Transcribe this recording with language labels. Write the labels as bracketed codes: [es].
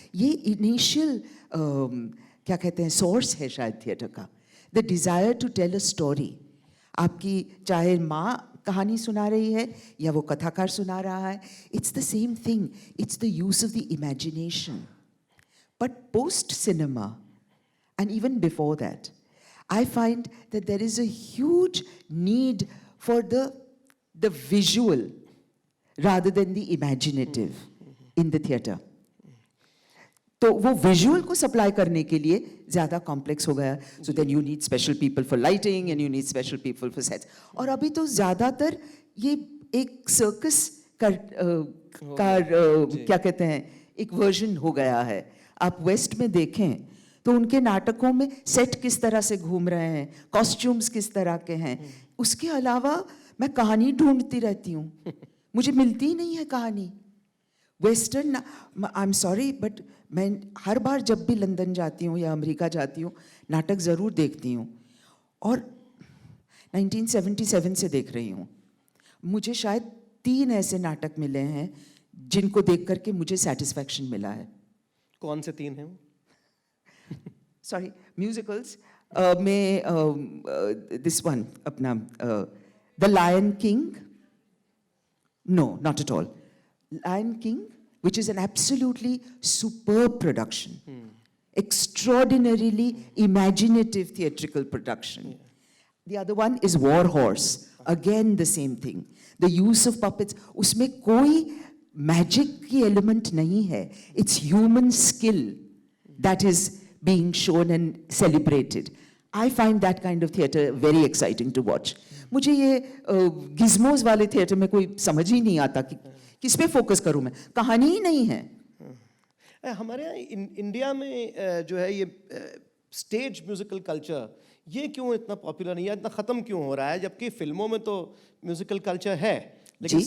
[hi] ये इनिशियल क्या कहते हैं सोर्स है शायद थिएटर का. [en] The desire to tell a story. [hi] आपकी चाहे माँ कहानी सुना रही है या वो कथाकार सुना रहा है, [en] It's the same thing. It's the use of the imagination. But post cinema and even before that, I find that there is a huge need for the visual rather than the imaginative in the theatre. [hi] तो वो visual को supply करने के लिए ज़्यादा complex हो गया. [en] So then you need special people for lighting and you need special people for sets. [hi] और अभी तो ज़्यादातर ये एक सर्कस का क्या कहते हैं, एक वर्जन हो गया है. आप वेस्ट में देखें तो उनके नाटकों में सेट किस तरह से घूम रहे हैं, कॉस्ट्यूम्स किस तरह के हैं. उसके अलावा मैं कहानी ढूंढती रहती हूँ, मुझे मिलती ही नहीं है कहानी. Western, [en] I am sorry but [hi] मैं हर बार जब भी लंदन जाती हूँ या अमेरिका जाती हूँ, नाटक ज़रूर देखती हूँ. और 1977 से देख रही हूँ. मुझे शायद 3 ऐसे नाटक मिले हैं जिनको देख करके मुझे सेटिस्फैक्शन मिला है. कौन से 3 हैं वो? [en] Sorry, musicals में this one अपना The Lion King. No, not at all. Lion King, which is an absolutely superb production. Extraordinarily imaginative theatrical production. The other one is War Horse. Again, the same thing. The use of puppets. [hi] उसमें कोई magic की element नहीं है. [en] It's human skill that is being shown and celebrated. I find that kind of theatre very exciting to watch. [hi] मुझे ये gizmos वाले theatre में कोई समझ ही नहीं आता कि किस पे फोकस करूं मैं. कहानी ही नहीं है. हमारे यहाँ इंडिया में जो है ये स्टेज म्यूजिकल कल्चर ये क्यों इतना पॉपुलर नहीं है, इतना ख़त्म क्यों हो रहा है, जबकि फिल्मों में तो म्यूजिकल कल्चर है, लेकिन